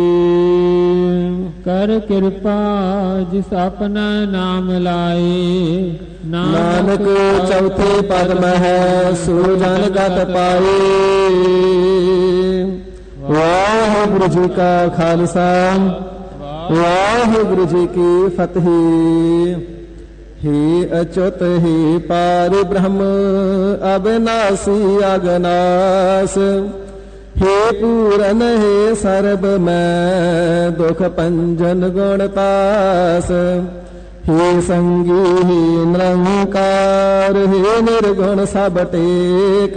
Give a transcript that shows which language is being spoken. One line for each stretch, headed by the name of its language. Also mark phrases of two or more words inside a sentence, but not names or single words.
Punjabi: ਕਰ ਕਿਰਪਾ ਜਿਸ ਆਪਣਾ ਨਾਮ ਲਾਏ, ਨਾਨਕ ਚੌਥੇ ਪਦ ਮਹਿ ਸੋ ਜਨ ਗਤ ਪਾਏ। ਵਾਹਿਗੁਰੂ ਜੀ ਕਾ ਖਾਲਸਾ, ਵਾਹਿਗੁਰੂ ਜੀ ਕੀ ਫਤਿਹ।
Hindi: हे अच्युत हे पार ब्रह्म अविनाशी अगनाश, हे पूरन हे सर्ब मैं दुख पंजन गुणतास। हे संगी हे निरंकार, हे निर्गुण सब टेक।